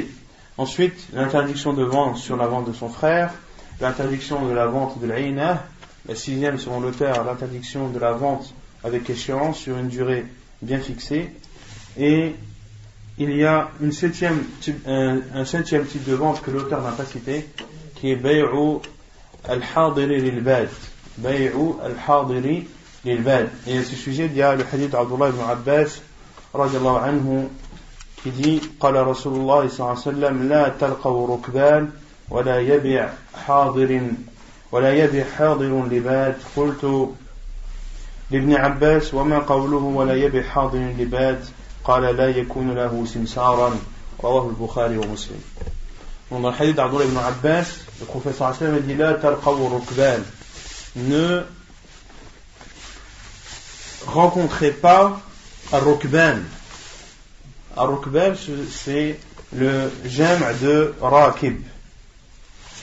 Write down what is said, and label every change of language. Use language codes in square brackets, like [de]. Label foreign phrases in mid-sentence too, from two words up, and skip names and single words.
[fr] Ensuite, l'interdiction de vendre sur la vente de son frère, l'interdiction de la vente de l'ayna, la sixième selon l'auteur, l'interdiction de la vente avec échéance sur une durée bien fixée, et il y a un septième type de vente que l'auteur n'a pas cité, qui est [ar] بيع الحاضر للباد. بيع الحاضر للباد. [fr] Et à ce sujet, il y a le hadith d'Abdullah ibn Abbas [ar] رضي الله عنه [fr] qui dit [ar] قال رسول الله صلى الله عليه وسلم لا تلقوا ركبان ولا يبيع حاضر لباد. قلت لابن عباس وما قوله ولا يبيع حاضر لباد؟ قال لا يكون له سمسارا. رواه البخاري ومسلم. [fr] Dans le hadith d'Abdullah ibn Abbas, le professeur [ar] صلى الله عليه وسلم [fr] dit [ar] لا تلقوا ركبان, [fr] ne rencontrez pas ar-rukban. Ar-rukban, c'est le jam' de rakib.